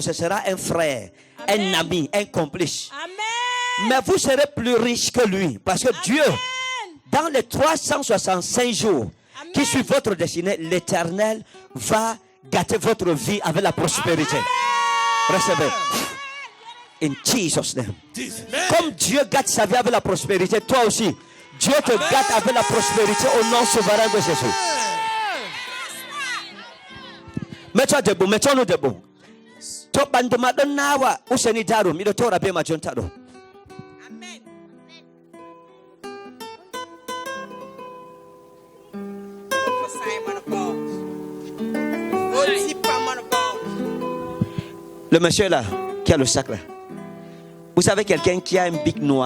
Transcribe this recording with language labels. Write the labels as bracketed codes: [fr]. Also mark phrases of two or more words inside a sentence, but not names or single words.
[fr] Ce sera un frère, Amen. un ami, un complice. Amen. Mais vous serez plus riche que lui. Parce que Dieu, dans les 365 jours Amen. qui suivent votre destinée, l'Éternel va gâter votre vie avec la prospérité. Recevez. [en] In Jesus' name. [fr] Jesus. Comme Dieu gâte sa vie avec la prospérité, toi aussi, Dieu te gâte avec la prospérité au nom souverain de Jésus. Mets-toi debout, mettons-nous debout. To banduma don nawa useni daro mi do tora be ma jonta do. Amen. Le monsieur là, qui a le sac là. Vous savez quelqu'un qui a un bic noir?